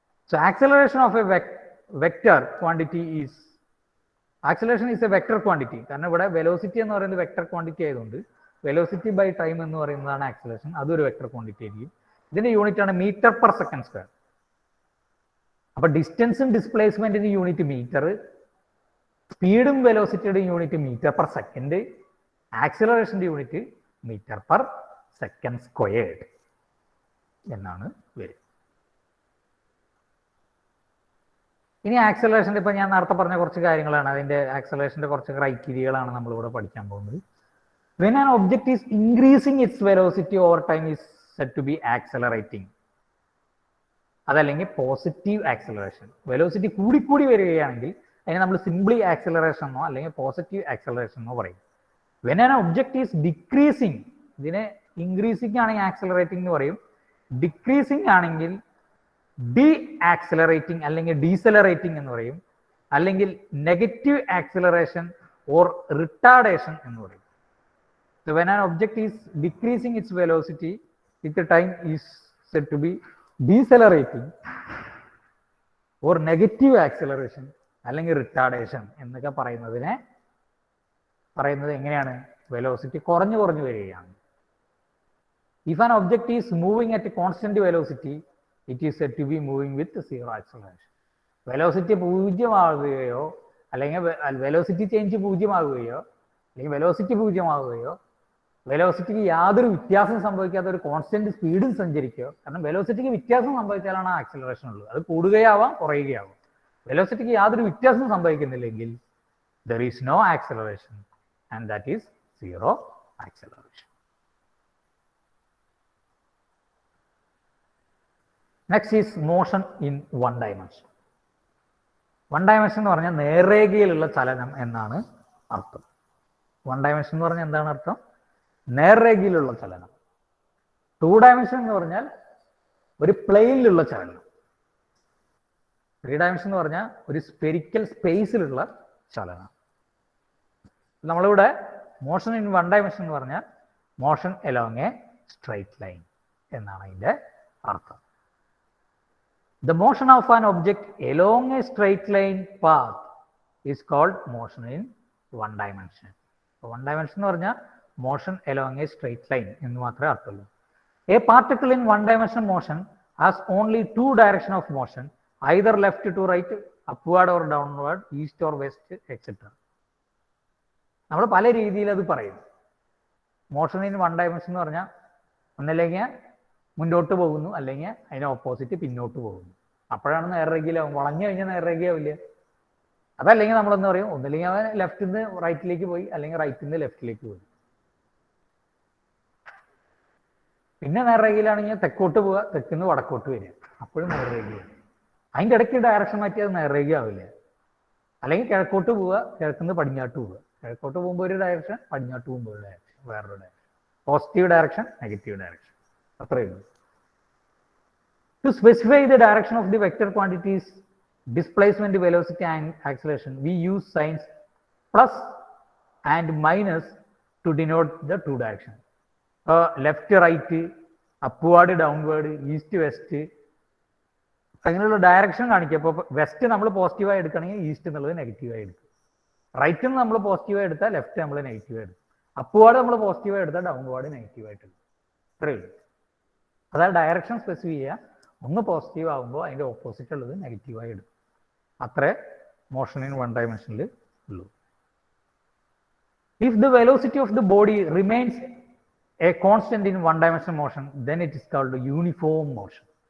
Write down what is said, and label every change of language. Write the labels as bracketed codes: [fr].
[en] So acceleration of a vector quantity is acceleration is a vector quantity. [ml] കാരണം ഇവിടെ velocity എന്ന് പറയുന്നത് vector quantity ആയതുകൊണ്ട് വെലോസിറ്റി ബൈ ടൈം എന്ന് പറയുന്നതാണ് ആക്സിലറേഷൻ. അതൊരു വെക്ടർ ക്വാണ്ടിറ്റി ആയിരിക്കും. ഇതിന്റെ യൂണിറ്റ് ആണ് മീറ്റർ/സെക്കൻഡ്². അപ്പൊ ഡിസ്റ്റൻസും ഡിസ്പ്ലേസ്മെന്റിന്റെ യൂണിറ്റ് മീറ്റർ, സ്പീഡും വെലോസിറ്റിയുടെ യൂണിറ്റ് മീറ്റർ/സെക്കൻഡ്, ആക്സിലറേഷന്റെ യൂണിറ്റ് മീറ്റർ/സെക്കൻഡ്² എന്നാണ് വരും. ഇനി ആക്സിലറേഷൻ്റെ ഇപ്പൊ ഞാൻ നേരത്തെ പറഞ്ഞ കുറച്ച് കാര്യങ്ങളാണ്, അതിന്റെ ആക്സിലറേഷന്റെ കുറച്ച് ക്രൈറ്റീരിയകളാണ് നമ്മളിവിടെ പഠിക്കാൻ പോകുന്നത്. [en] When an object is increasing its velocity over time is said to be accelerating. [ml] അതല്ലെങ്കിൽ പോസിറ്റീവ് ആക്സിലറേഷൻ. വെലോസിറ്റി കൂടി വരികയാണെങ്കിൽ അതിനെ നമ്മൾ സിംപ്ലി ആക്സിലറേഷൻ എന്നോ അല്ലെങ്കിൽ പോസിറ്റീവ് ആക്സിലറേഷൻ എന്നോ പറയും. [en] when an object is decreasing, [ml] ഇതിനെ ഇൻക്രീസിങ് ആണെങ്കിൽ ആക്സിലറേറ്റിംഗ് എന്ന് പറയും, ഡിക്രീസിങ് ആണെങ്കിൽ ഡി ആക്സിലറേറ്റിംഗ് അല്ലെങ്കിൽ ഡീസലറേറ്റിംഗ് എന്ന് പറയും, അല്ലെങ്കിൽ നെഗറ്റീവ് ആക്സിലറേഷൻ ഓർ റിട്ടാർഡേഷൻ എന്ന് പറയും. [en] So when an object is decreasing its velocity with the time is said to be decelerating or negative acceleration [ml] അല്ലെങ്കിൽ റിട്ടാർഡേഷൻ എന്നൊക്കെ പറയുന്നത് എങ്ങനെയാണ്? വെലോസിറ്റി കുറഞ്ഞു വരികയാണ്. [en] If an object is moving at a constant velocity, it is said to be moving with zero acceleration. [ml] Velocity 0 ആവുകയോ അല്ലെങ്കിൽ velocity change 0 ആവുകയോ അല്ലെങ്കിൽ velocity 0 ആവുകയോ വെലോസിറ്റിക്ക് യാതൊരു വ്യത്യാസം സംഭവിക്കാത്ത ഒരു കോൺസ്റ്റന്റ് സ്പീഡിൽ സഞ്ചരിക്കുക. കാരണം വെലോസിറ്റിക്ക് വ്യത്യാസം സംഭവിച്ചാലാണ് ആ ആക്സിലറേഷൻ ഉള്ളത്. അത് കൂടുകയാവാം കുറയുകയാവാം. വെലോസിറ്റിക്ക് യാതൊരു വ്യത്യാസം സംഭവിക്കുന്നില്ലെങ്കിൽ there is no acceleration and that is zero acceleration. [en] Next is motion in one dimension. [ml] One dimension എന്ന് പറഞ്ഞാൽ നേർരേഖയിലുള്ള ചലനം എന്നാണ് അർത്ഥം. വൺ ഡയമെൻഷൻ എന്ന് പറഞ്ഞാൽ എന്താണ് അർത്ഥം? നേർരേഖയിലുള്ള ചലനം. 2 ഡയമെൻഷൻ എന്ന് പറഞ്ഞാൽ ഒരു പ്ലെയിനിലുള്ള ചലനം. 3 ഡയമെൻഷൻ എന്ന് പറഞ്ഞാൽ ഒരു സ്പെരിക്കൽ സ്പേസിലുള്ള ചലനം. നമ്മളിവിടെ മോഷൻ ഇൻ വൺ ഡയമെൻഷൻ എന്ന് പറഞ്ഞാൽ motion along A straight line എന്നാണ് അതിൻ്റെ അർത്ഥം. [en] The motion of an object along a straight line path is called motion in one dimension. One dimension [ml] എന്ന് പറഞ്ഞാൽ [en] motion along a straight line [ml] എന്ന് മാത്രമേ അർത്ഥമുള്ളൂ. [en] A particle in one dimension motion has only 2 direction of motion, either left to right, upward or downward, east or west, etc. [ml] നമ്മൾ പല രീതിയിൽ അത് പറയും. Motion in one dimension എന്ന് പറഞ്ഞാൽ ഒന്നല്ലെങ്കിൽ മുന്നോട്ട് പോകുന്നു അല്ലെങ്കിൽ അതിന് ഓപ്പോസിറ്റ് പിന്നോട്ട് പോകുന്നു. അപ്പോഴാണ് നേർരേഖയിലാവും. വളഞ്ഞു കഴിഞ്ഞാൽ നേർരേഖയാവില്ല. അതല്ലെങ്കിൽ നമ്മളെന്ന് പറയും ഒന്നല്ലെങ്കിൽ അവൻ ലെഫ്റ്റിൽ നിന്ന് റൈറ്റിലേക്ക് പോയി അല്ലെങ്കിൽ റൈറ്റിൽ നിന്ന് ലെഫ്റ്റിലേക്ക് പോയി. പിന്നെ നേർരേഖയിലാണെങ്കിൽ തെക്കോട്ട് പോവുക, തെക്കിന്ന് വടക്കോട്ട് വരിക, അപ്പോഴും നേർരേഖയാണ്. അതിൻ്റെ ഇടയ്ക്ക് ഡയറക്ഷൻ മാറ്റിയത് നേർരേഖയാവില്ല. അല്ലെങ്കിൽ കിഴക്കോട്ട് പോവുക, കിഴക്കുന്ന് പടിഞ്ഞാട്ട് പോവുക. കിഴക്കോട്ട് പോകുമ്പോൾ ഒരു ഡയറക്ഷൻ, പടിഞ്ഞാട്ട് പോകുമ്പോൾ ഒരു ഡയറക്ഷൻ, വേറൊരു direction. Positive direction, negative direction, അത്രയേ ഉള്ളൂ. [en] To specify the direction of the vector quantities, displacement, velocity and acceleration, we use signs plus and minus to denote the 2 directions. Left, right, upward, downward, east, west, [ml] അങ്ങനെയുള്ള direction കാണിക്കുക. അപ്പോൾ west നമ്മൾ പോസിറ്റീവായി എടുക്കുകയാണെങ്കിൽ east എന്നുള്ളത് നെഗറ്റീവായി എടുക്കും. റൈറ്റിൽ നിന്ന് നമ്മൾ പോസിറ്റീവായി എടുത്താൽ ലെഫ്റ്റ് നമ്മൾ നെഗറ്റീവായി എടുക്കും. അപ്വാർഡ് നമ്മൾ പോസിറ്റീവായി എടുത്താൽ ഡൗൺവാർഡ് നെഗറ്റീവായിട്ട് എടുക്കും. ഇത്രയേ ഉള്ളൂ. അതായത് ഡയറക്ഷൻ സ്പെസിഫൈ ചെയ്യുക. ഒന്ന് പോസിറ്റീവ് ആകുമ്പോൾ അതിൻ്റെ ഓപ്പോസിറ്റ് ഉള്ളത് നെഗറ്റീവായി എടുക്കും. അത്രേ മോഷൻ ഇൻ വൺ ഡയമെൻഷനിൽ ഉള്ളൂ. [en] If the velocity of the body remains a constant in one dimensional motion, then it is called uniform motion.